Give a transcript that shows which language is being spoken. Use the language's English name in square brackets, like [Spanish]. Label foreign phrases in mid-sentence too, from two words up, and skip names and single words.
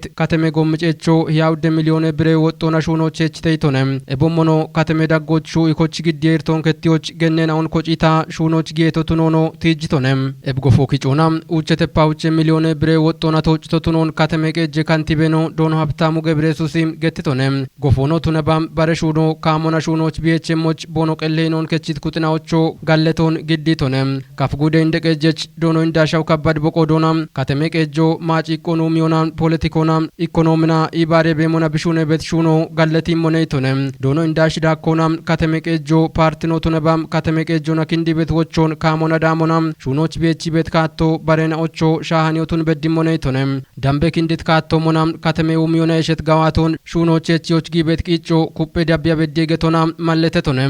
[Kafa] ከተመ ጎምጨቾ ያውደ ሚሊዮን ብር ወጦና ሹኖች እችተይቶነም ኤቦሞኖ ከተመ ዳጎቹ ኢኮች ግዲርቶን ከቲዎች ገነናውን ኮጪታ ሹኖች ጌቶቱኖኖ ትጅቶነም ኤብጎፎ ኪጮና ኡቸተፓውቸ ሚሊዮን ብር ወጦና ተውጭቶቱኖን ከተመቀጀ ካንቲቤኖ ዶኖ ሀብታሙ ገብረሱሲም ገትቶነም ጎፎኖ ቱነባም ባረሹኖ ካሞና ሹኖች ቢኤችኤሞች ቦኖ ቀሌኖን ከቺት ኩጥናዎቹ ጋለቶን ግዲቶነም ካፍጉደ እንደቀጀች ዶኖ እንዳሻው ከባድ በቆዶና ከተመቀጆ ማጪ ኢኮኖሚዮና ፖለቲኮና ኢኮኖሚና ኢባሬ በሞና ብሹነ በትሹኖ ጋለቲ ሞኔቶነም ዶኖ እንዳሽ ዳኮና ከተመቀጆ ፓርቲኖ ቱነባም ከተመቀጆና ክንዲ ቤት ወቾን ካሞና ዳሞና ሹኖች ቤቺ ቤት ካቶ ባሬናዎቾ ሻሃኒዮቱን በዲሞኔቶነም ዳምቤ ክንዲት ካቶ ሞና ከተመው ሚዮና የሸት ጋዋቶን ሹኖች የቺዎች ጊቤት ቂጮ ኩጴ ዳቢያ በደገቶና ማለተቶነም